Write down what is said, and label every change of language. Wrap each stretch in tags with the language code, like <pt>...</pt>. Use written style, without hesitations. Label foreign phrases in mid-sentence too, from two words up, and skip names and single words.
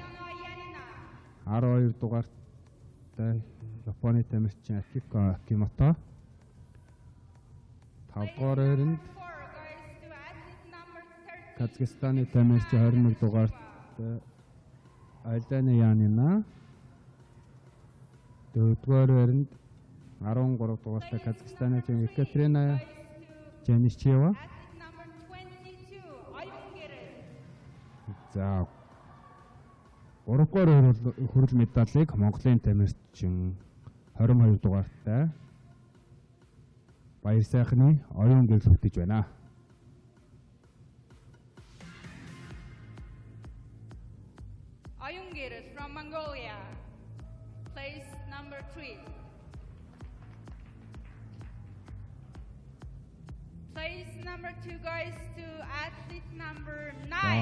<mn>12 дугаартай Японы тамирчин Акико Акимото 5 дугаар байранд Казахстаны тамирчин 21 дугаартай Айлдана Янина 4 дугаар байранд 13 дугаартай Казахстаны Екатерина Жанишева. За 3 дугаар хүрэл медалийг Монголын тамирчин 22 дугаартай Баяр сайхны оюун гэрэл хөтөж байна.</mn> <en>Oyun Geret from Mongolia, place number 3. Place number 2 goes to athlete number 9.</en>